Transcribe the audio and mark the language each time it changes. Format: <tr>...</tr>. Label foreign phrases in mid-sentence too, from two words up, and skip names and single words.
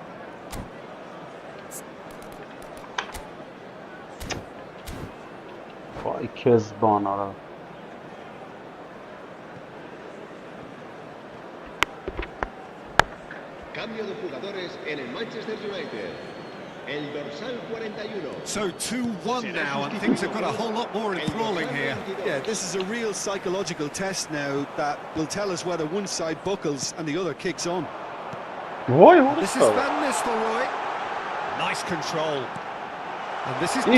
<tr>Vay Kezban arar.</tr> <es>Cambio de jugadores en el Manchester United. El dorsal 41.</es> <en>So 2-1 now, and things have got a whole lot more enthralling here. Yeah, this is a real psychological test now that will tell us whether one side buckles and the other kicks on.</en> <tr>Vay</tr> <en>This is</en> <tr>orası.</tr> <en>Van Nistelrooy. Nice control. And this is</en>